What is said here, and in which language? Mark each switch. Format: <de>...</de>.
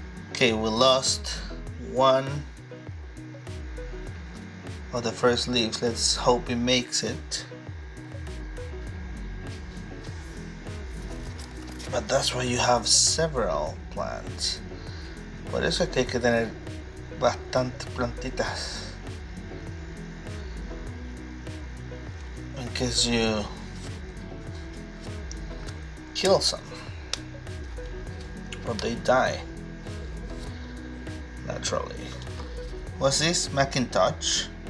<en>Okay, we lost 1 of the first leaves. Let's hope it makes it. But that's why you have several plants.</en> <es>Por eso hay que tener bastantes plantitas.</es> <en>In case you kill some, or they die naturally. What's this? Macintosh.</en>